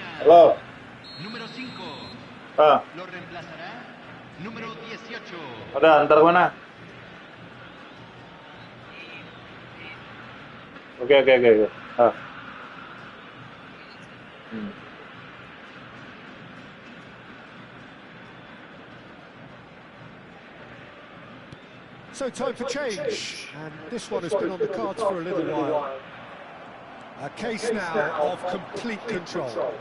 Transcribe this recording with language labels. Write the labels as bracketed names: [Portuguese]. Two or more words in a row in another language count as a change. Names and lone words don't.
[Indonesian] Halo. [Spanish] Número 5. Ah, Lo reemplazará número 18. [Indonesian] udah antar mana? Oke. Ah. [English] So time for change, and this one has been on the cards for a little while. A case now of complete control.